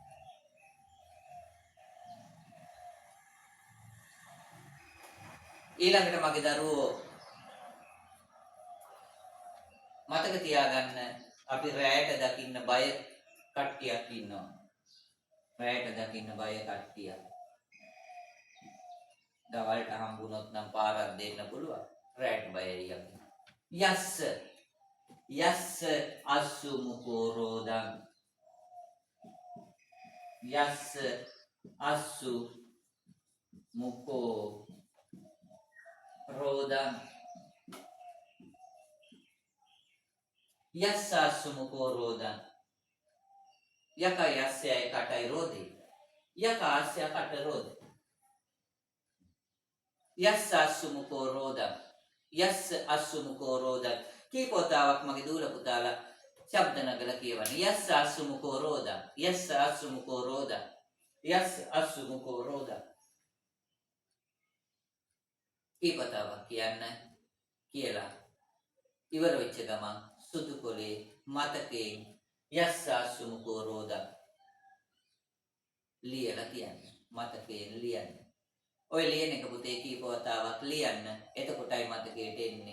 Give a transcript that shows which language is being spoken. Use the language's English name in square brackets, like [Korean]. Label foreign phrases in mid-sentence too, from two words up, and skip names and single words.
[Sinhala] ඊළඟට මගේ දරුවෝ මතක තියාගන්න අපි රැයට දකින්න බය කට්ටියක් ඉන්නවා. දවල්ට හම්බුනොත් නම් පාරක් දෙන්න පුළුවන්. රැයට බයයි අපි. [Pali] යස්ස අස්සු මුකෝ රෝදං. යස්ස අස්සු මුකෝ රෝදං. යස්ස අස්සු මුකෝ රෝදං. [Sinhala] යකා යස්සයයි කටයි රෝදේ. යකා අස්සය කට රෝදේ. [Pali] යස්ස අස්සු මුකෝ රෝදං. යස්ස අස්සු මුකෝ රෝදං [Sinhala] කීපවතාවක් මගේ දූල පුතාලා ශබ්ද නගලා කියවන්න. [Pali] යස්ස අස්සු මුකෝ රෝදං. යස්ස අස්සු මුකෝ රෝදං. යස්ස අස්සු මුකෝ රෝදං [Sinhala] කීපවතාවක් කියන්න කියලා ඉවර වෙච්ච ගමන් සුදු කොලේ මතකයෙන් [Pali] යස්ස අස්සු මුකෝ රෝදං [Sinhala] ලියලා තියන්න. මතකයෙන් ලියන්න. ඔය ලියන එක පුතේ කීප වතාවක් ලියන්න. එතකොටයි මතකයට එන්නේ.